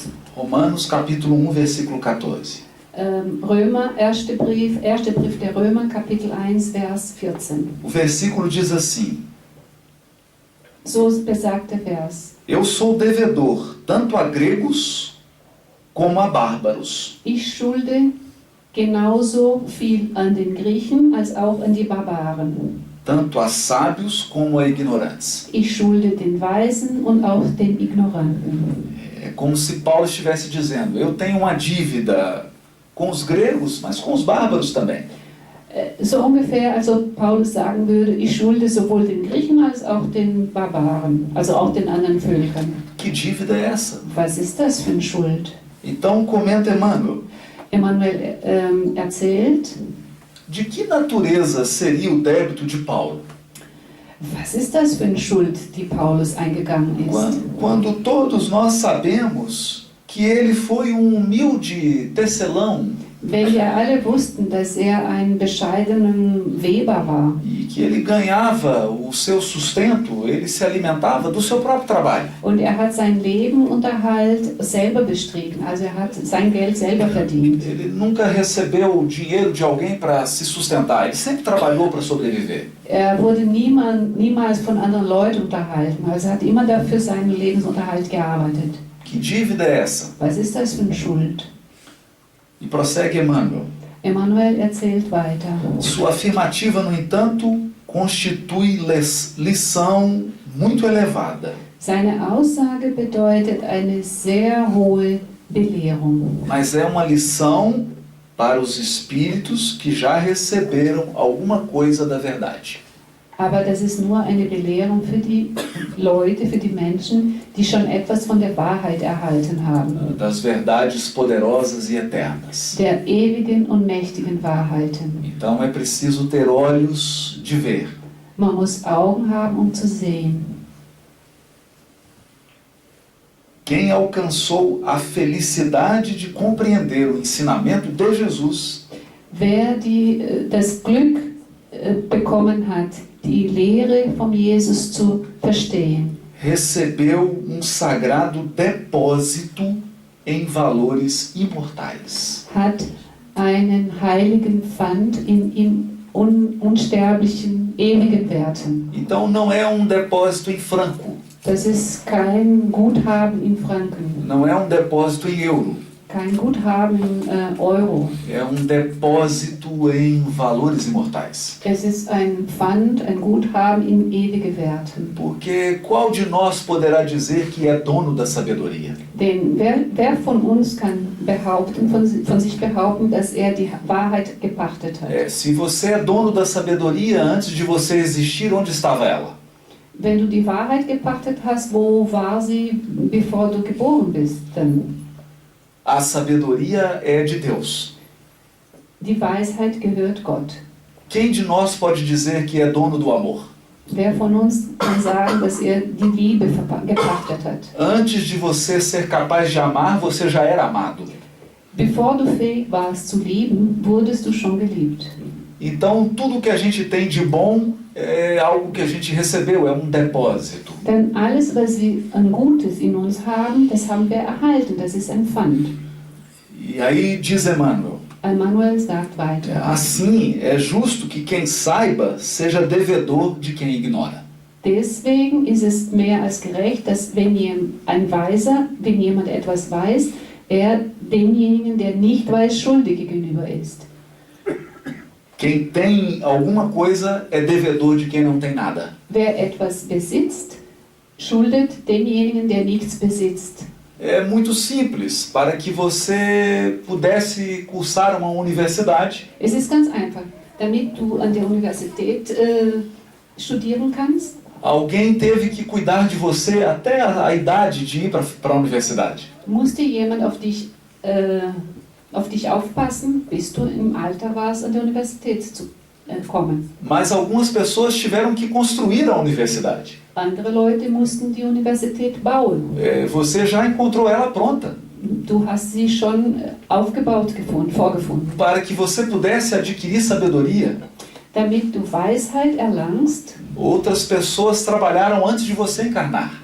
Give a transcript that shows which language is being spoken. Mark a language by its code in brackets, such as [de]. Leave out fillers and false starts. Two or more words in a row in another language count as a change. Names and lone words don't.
[pt] Romanos capítulo 1, versículo 14. [de] Römer, erster Brief der Römer, Kapitel 1, Vers 14. [pt] O versículo diz assim: [de] So besagt der Vers. [pt] Eu sou devedor, tanto a gregos como a bárbaros. [de] Ich schulde genauso viel an den Griechen als auch an die Barbaren. [pt] Tanto a sábios como a ignorantes. [de] Ich schulde den Weisen und auch den Ignoranten. [pt] É como se Paulo estivesse dizendo: eu tenho uma dívida com os gregos, mas com os bárbaros também. [de] So ungefähr, als ob Paulus sagen würde, ich schulde sowohl den Griechen als auch den Barbaren, also auch den anderen Völkern. [pt] Que dívida é essa? [de] Was ist das für eine Schuld? [pt] Então comenta Emmanuel, [de] Emanuel erzählt, [pt] de que natureza seria o débito de Paulo? [de] was ist das für eine Schuld, die Paulus eingegangen ist? [pt] Quando todos nós sabemos que ele foi humilde tecelão [de] Wenn wir alle wussten, dass ein bescheidenen Weber war [pt] e que ele ganhava o seu sustento, ele se alimentava do seu próprio trabalho. [de] und hat sein Lebenunterhalt selber bestritten, also hat sein Geld selber verdient. [pt] Ele nunca recebeu dinheiro de alguém para se sustentar, ele sempre trabalhou para sobreviver. [de] Wurde niemals von anderen Leuten unterhalten, also hat immer dafür seinen Lebensunterhalt gearbeitet. [pt] Que dívida é essa? [de] Was ist das für eine Schuld? [pt] E prossegue Emmanuel. [de] Emanuel erzählt weiter. [pt] Sua afirmativa, no entanto, constitui lição muito elevada. [de] Seine Aussage bedeutet eine sehr hohe Belehrung. [pt] Mas é uma lição para os espíritos que já receberam alguma coisa da verdade. [de] Aber das ist nur eine Belehrung für die Leute, für die Menschen, die schon etwas von der Wahrheit erhalten haben. [pt] Das verdades poderosas e eternas. [de] Der ewigen und mächtigen Wahrheiten. [pt] Então é preciso ter olhos de ver. [de] Man muss Augen haben, zu sehen. [pt] Quem alcançou a felicidade de compreender o ensinamento de Jesus, [de] Wer das Glück bekommen hat, die Lehre von Jesus zu verstehen, [pt] recebeu sagrado depósito em valores imortais. [de] hat einen heiligen Pfand in unsterblichen, ewigen Werten. [pt] Então não é depósito em franco, [de] Das ist kein Guthaben in Franken, [pt] não é depósito em euro, [de] kein Guthaben in Euro. [pt] é depósito em valores imortais. [de] Es ist ein Pfand, ein Guthaben in ewige Werten. [pt] Porque qual de nós poderá dizer que é dono da sabedoria? [de] Denn wer von uns kann von sich behaupten, dass die Wahrheit gepachtet hat? [pt] Se você é dono da sabedoria, antes de você existir, onde estava ela? [de] Wenn du die Wahrheit gepachtet hast, wo war sie, bevor du geboren bist? Dann? [pt] A sabedoria é de Deus. [de] Die Weisheit gehört Gott. [pt] Quem de nós pode dizer que é dono do amor? [de] Wer von uns kann sagen, dass die Liebe gepachtet hat? [pt] Antes de você ser capaz de amar, você já era amado. [de] Bevor du fähig warst zu lieben, wurdest du schon geliebt. [pt] Então, tudo que a gente tem de bom é algo que a gente recebeu, é depósito. [de] Denn alles, was wir an Gutes in uns haben, das haben wir erhalten, das ist ein Pfand. [pt] E aí diz Emmanuel, [de] Emanuel sagt weiter. [pt] assim é justo que quem saiba seja devedor de quem ignora. [de] Deswegen ist es mehr als gerecht, dass wenn jemand etwas weiß, demjenigen, der nicht weiß, schuldig gegenüber ist. [pt] Quem tem alguma coisa é devedor de quem não tem nada. [de] Wer etwas besitzt, schuldet demjenigen, der nichts besitzt. [pt] É muito simples, para que você pudesse cursar uma universidade. [de] Es ist ganz einfach. Damit du an der Universität studieren kannst, [pt] alguém teve que cuidar de você até a idade de ir para a universidade. [de] Musste jemand auf dich aufpassen, bis du im Alter warst, an der Universität zu kommen. [pt] Mas algumas pessoas tiveram que construir a universidade. [de] Andere Leute mussten die Universität bauen. [pt] Você já encontrou ela pronta. [de] Du hast sie schon aufgebaut vorgefunden. [pt] Para que você pudesse adquirir sabedoria. [de] Damit du Weisheit erlangst. [pt] Outras pessoas trabalharam antes de você encarnar.